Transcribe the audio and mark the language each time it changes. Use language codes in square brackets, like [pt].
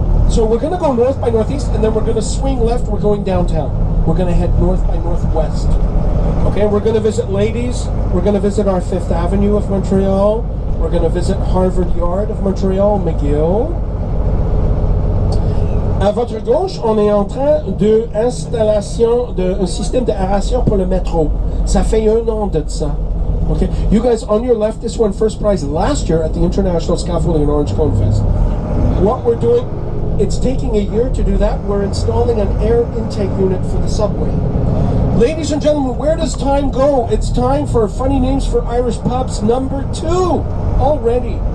[en] So we're going to go north by northeast, and then we're going to swing left, we're going downtown. We're going to head north by northwest. Okay, we're going to visit Ladies. We're going to visit our 5th Avenue of Montreal. We're going to visit Harvard Yard of Montreal, McGill. [fr] À votre gauche, on est en train d'installation d'un système d'aération pour le métro. Ça fait 1 an de ça. [en] Okay, you guys on your left, this won first prize last year at the International Scaffolding and Orange Cone Fest. What we're doing, it's taking a year to do that. We're installing an air intake unit for the subway. Ladies and gentlemen, where does time go? It's time for Funny Names for Irish Pubs number 2 already.